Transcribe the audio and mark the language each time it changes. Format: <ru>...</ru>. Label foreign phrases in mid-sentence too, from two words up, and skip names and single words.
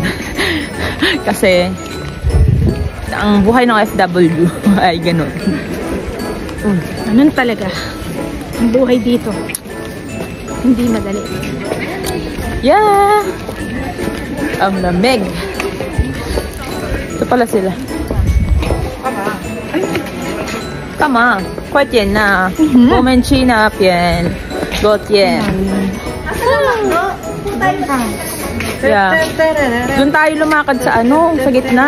<tl>Kasi, ang buhay ng FW ay ganun. Ganun talaga. Ang buhay dito. Hindi madali. Yeah! Ang lamig. Ito pala sila.</tl> <zh>干嘛？快点呐！我们去那边，多点。 Yeah.</zh> <tl>Doon tayo lumakad sa ano, sa gitna.</tl>